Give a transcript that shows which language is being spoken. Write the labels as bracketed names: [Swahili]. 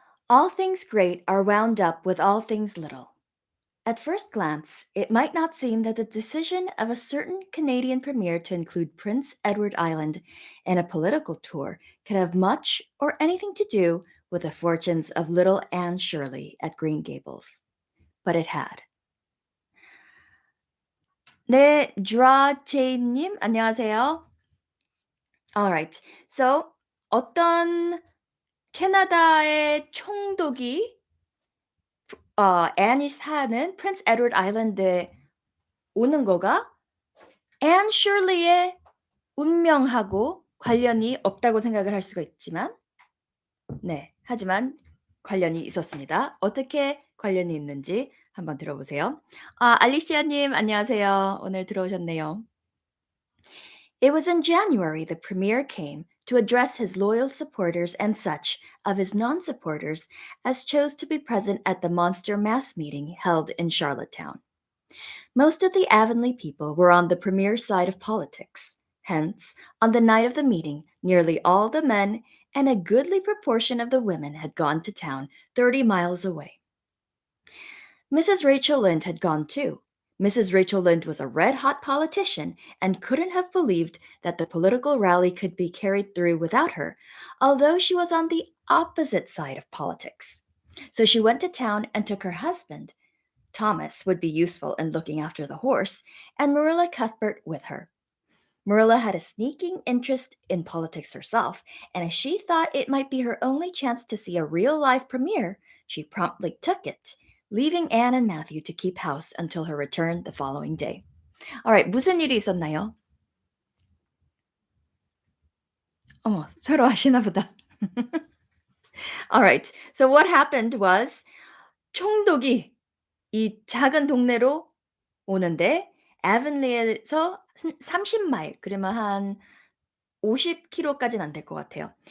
[English] All things great are wound up with all things little. At first glance, it might not seem that the decision of a certain Canadian premier to include Prince Edward Island in a political tour could have much or anything to do with the fortunes of little Anne Shirley at Green Gables. But it had. [Korean] 네, 드라제이님, 안녕하세요. [English] Alright. [Korean] So 어떤 캐나다의 총독이 앤이 사는 프린스 에드워드 아일랜드에 오는 거가 앤 셔리의 운명하고 관련이 없다고 생각을 할 수가 있지만 네, 하지만 관련이 있었습니다. 어떻게 관련이 있는지 한번 들어보세요. 알리시아님 안녕하세요. 오늘 들어오셨네요. [English] It was in January the premier came to address his loyal supporters and such of his non supporters as chose to be present at the monster mass meeting held in Charlottetown. Most of the Avonlea people were on the premier's side of politics. Hence, on the night of the meeting, nearly all the men and a goodly proportion of the women had gone to town 30 miles away. Mrs. Rachel Lynde had gone too. Mrs. Rachel Lynde was a red hot politician and couldn't have believed that the political rally could be carried through without her, although she was on the opposite side of politics. So she went to town and took her husband. Thomas would be useful in looking after the horse, and Marilla Cuthbert with her. Marilla had a sneaking interest in politics herself, and as she thought it might be her only chance to see a real live premiere, she promptly took it, leaving Anne and Matthew to keep house until her return the following day. [Korean] Alright, 무슨 일이 있었나요? 어머, 서로 아시나 보다. [English] Alright, so what happened was [Korean] 총독이 이 작은 동네로 오는데 애븐리에서 30마일, 그러면 한 50km까지는 안 될 것 같아요.